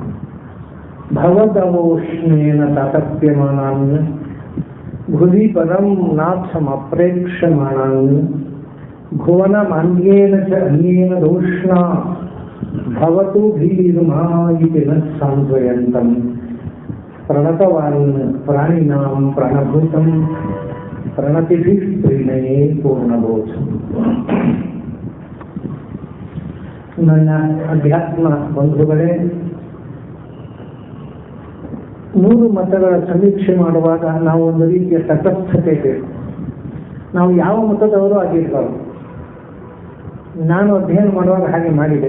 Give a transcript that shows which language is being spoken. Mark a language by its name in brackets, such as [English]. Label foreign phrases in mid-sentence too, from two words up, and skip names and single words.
[Sanskrit] भवदवोष्णेन तातप्यमानान् भुवि पदं नाथमप्रेक्ष्यमाणान् भुवनमान्येन च अन्येन दोष्णा भवतु धीर्मा इति न सान्त्वयन्तं प्रणतवान् प्राणिनां प्राणभूतं प्रणतिभिः प्रीणये पूर्णबोधम्. [Kannada] ನನ್ನ ಅಧ್ಯಾತ್ಮ ಬಂಧುಗಳೇ, ಮೂರು ಮತಗಳ ಸಮೀಕ್ಷೆ ಮಾಡುವಾಗ ನಾವು ಒಂದು ರೀತಿಯ ತಟಸ್ಥತೆ ಬೇಕು. ನಾವು ಯಾವ ಮತದವರು ಆಗಿರಬಾರ್ದು. ನಾನು ಅಧ್ಯಯನ ಮಾಡುವಾಗ ಹಾಗೆ ಮಾಡಿದೆ.